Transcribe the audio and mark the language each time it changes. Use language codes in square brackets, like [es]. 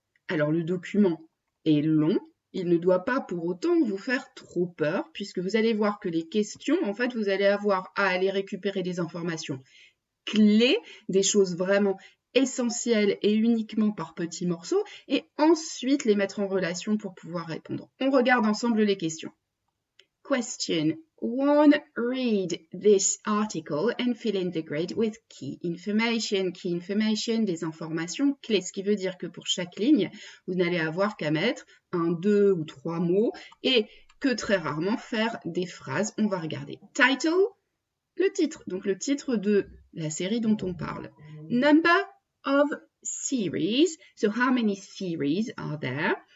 [fr] Alors le document est long, il ne doit pas pour autant vous faire trop peur, puisque vous allez voir que les questions, en fait, vous allez avoir à aller récupérer des informations clés, des choses vraiment essentielles et uniquement par petits morceaux, et ensuite les mettre en relation pour pouvoir répondre. On regarde ensemble les questions. Question 1. [en] Read this article and fill in the grid with key information. [fr] Key information, des informations clés, ce qui veut dire que pour chaque ligne, vous n'allez avoir qu'à mettre 1, 2 ou 3 mots et que très rarement faire des phrases. On va regarder. Title, le titre, donc le titre de la série dont on parle. [en] Number of series, so how many series are there?